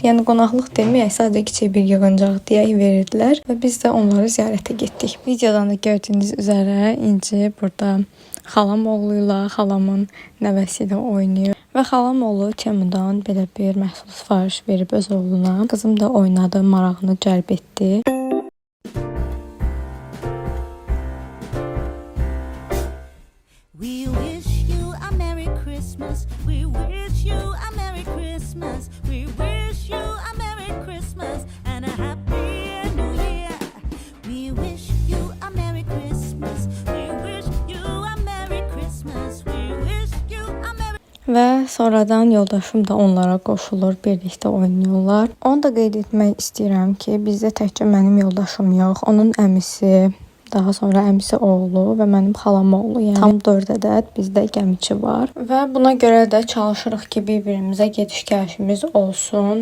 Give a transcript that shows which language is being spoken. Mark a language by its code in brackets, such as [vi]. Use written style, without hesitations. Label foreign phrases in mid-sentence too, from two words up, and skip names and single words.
[az] Yəni qonaqlıq deməyək, sadəcə kiçik bir yığıncaq deyək verirdilər və biz də onları ziyarətə getdik. Videodan da gördüyünüz üzərə İnci burada xalam oğluyla, xalamın nəvəsi ilə oynayır. Və xalam oğlu Temudan belə bir məhsul sifariş verib öz oğluna. Qızım da oynadı, marağını cəlb etdi. [en] We wish you a Merry Christmas. We wish you a Merry Christmas. We wish you a Merry Christmas and a Happy New Year. We wish you a Merry Christmas. We wish you a Merry Christmas. We wish you a Merry. [az] Və sonradan yoldaşım da onlara qoşulur, birlikdə oynayırlar. Onu da qeyd etmək istəyirəm ki, bizdə təkcə mənim yoldaşım yox, onun əmisi, daha sonra əmisi oğlu və mənim xalam oğlu, yəni tam 4 ədəd bizdə gəmiçi var. Və buna görə də çalışırıq ki, bir-birimizə gediş-gəlişimiz olsun.